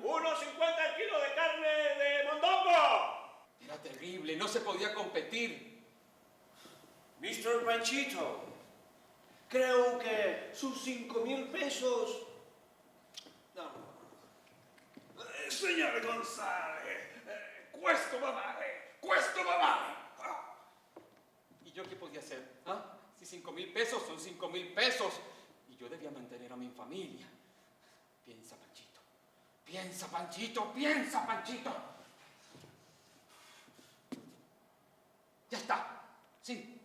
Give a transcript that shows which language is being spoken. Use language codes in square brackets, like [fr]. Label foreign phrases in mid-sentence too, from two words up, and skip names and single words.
[es] 1.50 el kilo de carne de mondongo. Era terrible, no se podía competir. Mr. Panchito, creo que sus 5.000 pesos... No. Señor González, [it] questo va male, questo va male. [es] ¿Y yo qué podía hacer? ¿Ah? Si 5.000 pesos son 5.000 pesos y yo debía mantener a mi familia. Piensa, Panchito. Piensa, Panchito. Piensa, Panchito. Ya está. Sí.